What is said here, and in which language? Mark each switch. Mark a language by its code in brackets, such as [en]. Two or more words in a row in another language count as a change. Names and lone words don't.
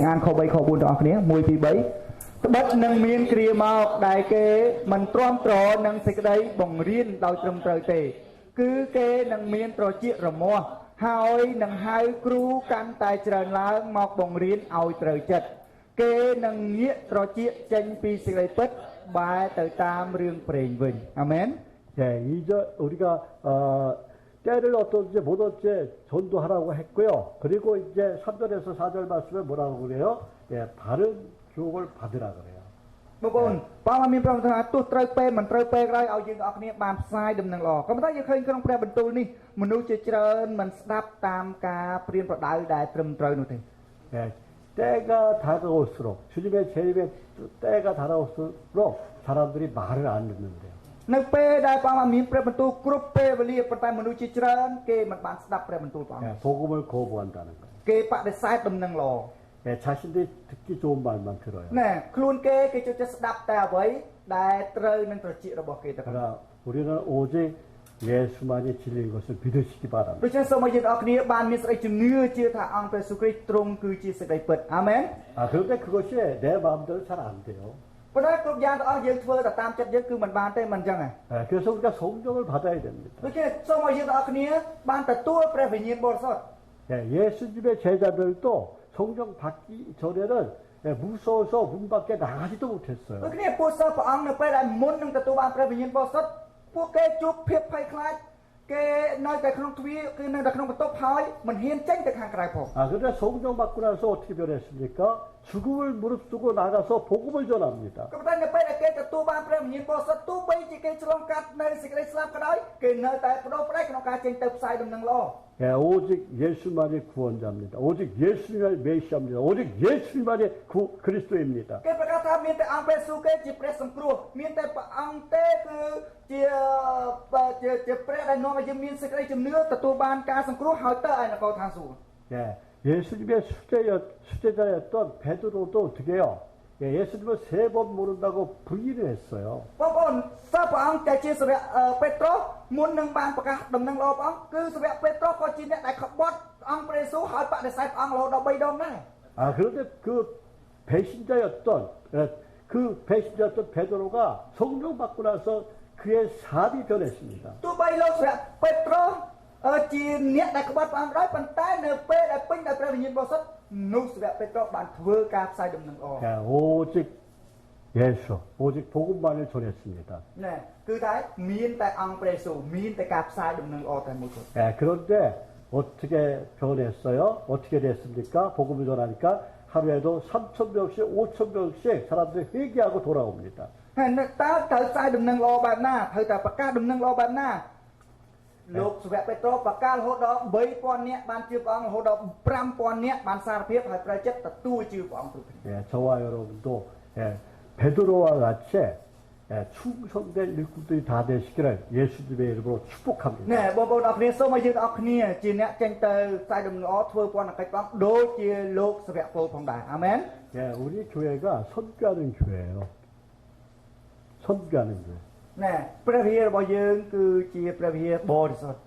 [km] អានខ3ខ4ទាំងអស់គ្នា1 2 3ត្បិតនឹងមានគ្រាមកដែលគេមិនទ្រាំទ្រនឹងសេចក្តីបង្រៀនដោយត្រឹមត្រូវទេគឺគេនឹងមានត្រចៀករមាស់ហើយនឹងហៅគ្រូកាន់តែច្រើនឡើងមកបង្រៀនឲ្យត្រូវចិត្តគេនឹងងាកត្រចៀកចេញពីសេចក្តីពិតបែរទៅតាមរឿងព្រេងវិញអាមែន [ko] 예, 2절 우리가 때를 어떤지 못 어째 전도하라고 했고요. 그리고 이제 3절에서 4절 말씀에 뭐라고 그래요? 예, 바른 교육을 받으라 그래요. [km] បងប្អូនបងមានប្រសាសន៍ទោះត្រូវពេលមិនត្រូវពេលក៏ដោយឲ្យយើងអរគ្នាបានផ្សាយដំណឹងល្អក៏ប៉ុន្តែយើងឃើញក្នុងព្រះបន្ទូលនេះមនុស្សជាច្រើនមិនស្ដាប់តាមការព្រៀនប្រដៅដែលត្រឹមត្រូវនោះទេ [ko] 예, 때가 다가올수록 주님의 재림의 때가 다가올수록 사람들이 말을 안 듣는데요. [km] នៅពេលដែលព្រះអង្គមានព្រះបន្ទូលគ្រប់ពេលវេលាប៉ុន្តែមនុស្សជាច្រើនគេមិនបានស្ដាប់ព្រះបន្ទូលព្រះអង្គ [ko] 예, 복음을 거부한다는 거예요. [km] គេបដិសេធដំណឹងល្អ [ko] 예, 자신들이 듣기 좋은 말만 들어요. [km] ណែខ្លួនគេចូលចិត្តស្ដាប់តែអ្វីដែលត្រូវនឹងត្រចៀករបស់គេទៅ [ko] 그러나 우리는 오직 예수만이 진리인 것을 믿으시기 바랍니다. [km] ដូច្នេះសូមឲ្យយើងអរគ្នាបានមានសេចក្តីជំនឿជឿថាអង្គព្រះយេស៊ូវគ្រីស្ទទ្រង់គឺជាសេចក្តីពិតអាមែន [ko] 아, 그런데 그것이 내 마음대로 잘 안 돼요. [km] ប៉ុន្តែគ្រប់យ៉ាងទាំងអស់យើងធ្វើទៅតាមចិត្តយើងគឺមិនបានទេមិនអញ្ចឹងហ៎ [ko] 예, 그래서 우리가 성령을 받아야 됩니다. [km] ដូច្នេះសូមឲ្យយើងទាំងអស់គ្នាបានទទួលព្រះវិញ្ញាណបរិសុទ្ធ [ko] 예, 예수님의 제자들도 성령 받기 전에는 예, 무서워서 문 밖에 나가지도 못했어요. [km] ដូចគ្នាពួកសិស្សព្រះអង្គនៅពេលដែលមុននឹងទទួលបានព្រះវិញ្ញាណបរិសុទ្ធពួកគេជួបភាពភ័យខ្លាចគេនៅតែក្នុងទ្វារគឺនៅតែក្នុងបន្ទប់ហើយមិនហ៊ានចេញទៅខាងក្រៅផង [ko] 아, 그런데 성령 받고 나서 어떻게 변했습니까? 죽음을 무릅쓰고 나가서 복음을 전합니다. [km] ក៏ប៉ុន្តែនៅពេលដែលគេទទួលបានព្រះវិញ្ញាណបរិសុទ្ធទោះបីជាគេឆ្លងកាត់នៅសេចក្តីស្លាប់ក៏ដោយគេនៅតែបដូរផ្ដាច់ក្នុងការចេញទៅផ្សាយដំណឹងល្អ [ko] 예, 오직 예수만이 구원자입니다. 오직 예수님만이 메시아입니다. 오직 예수님만이 그리스도입니다. [km] គេប្រកាសថាមានតែអង្គព្រះយេស៊ូវគេជាព្រះសង្គ្រោះមានតែព្រះអង្គទេគឺជាព្រះដែលនាំឲ្យយើងមានសេចក្តីជំនឿទទួលបានការសង្គ្រោះហើយទៅឯនគរឋានសួគ៌ [ko] 예, 예수님의 수제자였던 베드로도 어떻게 해요? 예, 예수님을 3번 모른다고 부인을 했어요. [km] បងប្អូនសិស្សព្រះអង្គតែជាសាវកពេត្រុសមុននឹងបានប្រកាសដំណឹងល្អព្រះអង្គគឺសាវកពេត្រុសក៏ជាអ្នកដែលក្បត់អង្គព្រះយេស៊ូវហើយបដិសេធព្រះអង្គរហូតដល់3ដងដែរ [ko] 아, 그런데 그 배신자였던 베드로가 성령 받고 나서 그의 삶이 변했습니다. [km] ទោះបីលោកសាវកពេត្រុសជាអ្នកដែលក្បត់ព្រះអង្គដែរប៉ុន្តែនៅពេលដែលពេញដោយព្រះវិញ្ញាណបរិសុទ្ធនោះសាវកពេត្រុសបានធ្វើការផ្សាយដំណឹងល្អ [ko] 예, 오직 복음만을 전했습니다. [km] ណែគឺតែមានតែអង្គព្រះយេស៊ូវមានតែការផ្សាយដំណឹងល្អតែមួយគត់ [ko] 예, 그런데 어떻게 변했어요? 어떻게 됐습니까? 복음을 전하니까 하루에도 3,000명씩 5,000명씩 사람들이 회개하고 돌아옵니다. [km] ហើយនៅតើត្រូវផ្សាយដំណឹងល្អបែបណាត្រូវតែប្រកាសដំណឹងល្អបែបណាលោកសាវកពេត្រុសប្រកាសរហូតដល់ 3,000 នាក់បានជឿព្រះអង្គរហូតដល់ 5,000 នាក់បានសារភាពហើយប្រជិតទទួលជឿព្រះអង្គគ្រប់គ្នា [ko] 예, 저와 여러분도 예, 베드로와 같이 예, 충성된 일꾼들이 다 되시기를 예수님의 이름으로 축복합니다. [km] ណែបងប្អូនអរគ្នាសូមឲ្យយើងអរគ្នាជាអ្នកចេញទៅផ្សាយដំណឹងល្អធ្វើពន្ធកិច្ចព្រះអង្គដូចជាលោកសាវកពលផងដែរអាមែន [ko] 예, 우리 교회가 선교하는 교회예요. 선교하는 교회. [km] ណែព្រះវិហាររបស់យើងគឺជាព្រះវិហារបរិសុទ្ធ